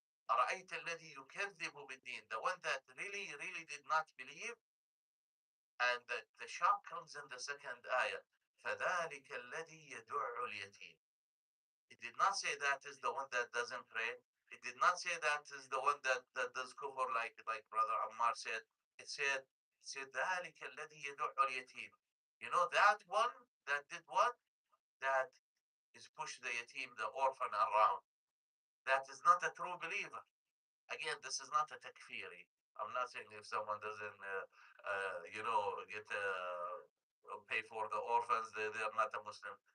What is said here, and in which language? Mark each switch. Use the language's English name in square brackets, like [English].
[Arabic] أرأيت الذي يكذب بالدين, [English] the one that really did not believe. And the shock comes in the second ayah. [Arabic] فذلك الذي يدع اليتيم. [English] It did not say that is the one that doesn't pray. It did not say that is the one that does kufr, like Brother Ammar said. It said [Arabic] ذلك الذي يدع اليتيم. [English] You know that one that did what? That is push the yatim, the orphan around. That is not a true believer. Again, this is not a takfiri. I'm not saying if someone doesn't, get pay for the orphans, they're not a Muslim.